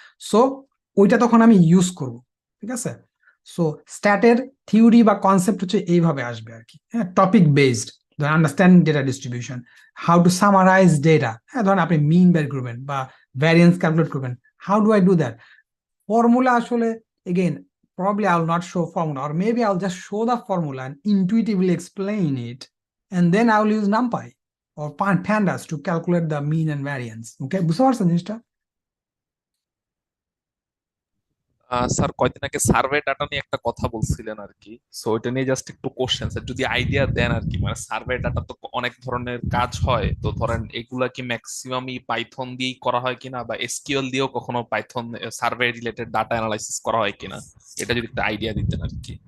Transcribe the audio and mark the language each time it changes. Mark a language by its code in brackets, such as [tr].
[bn] So ওইটা তখন আমি ইউজ করব, ঠিক আছে। সো স্ট্যাটের থিওরি বা কনসেপ্ট হচ্ছে এইভাবে আসবে আর কি। হ্যাঁ, [en] topic based, [bn] ধরেন [en] Understanding data distribution, how to summarise data. [bn] হ্যাঁ, ধরেন আপনি মিন বের করবেন বা ভ্যারিয়েন্স ক্যালকুলেট করবেন, [en] How do I do that? Formula [bn] আসলে, [en] Again, probably I'll not show formula, or maybe I'll just show the formula and intuitively explain it, and then I'll use NumPy or pandas to calculate the mean and variance. Okay, [bn] বুঝতে পারছেন জিনিসটা? Sir কয়দিন আগে survey data নিয়ে একটা কথা বলছিলেন আর কি, সো এটা নিয়ে জাস্ট একটু কোশ্চেন স্যার, যদি আইডিয়া দেন আর কি। মানে সার্ভে ডাটা তো অনেক ধরনের কাজ হয়, তো ধরেন এগুলা কি ম্যাক্সিমামই পাইথন দিয়েই করা হয় কিনা, বা এসকিউএল দিয়েও কখনো Python survey related data analysis করা হয় কিনা, এটা যদি একটা আইডিয়া দিতেন আর কি।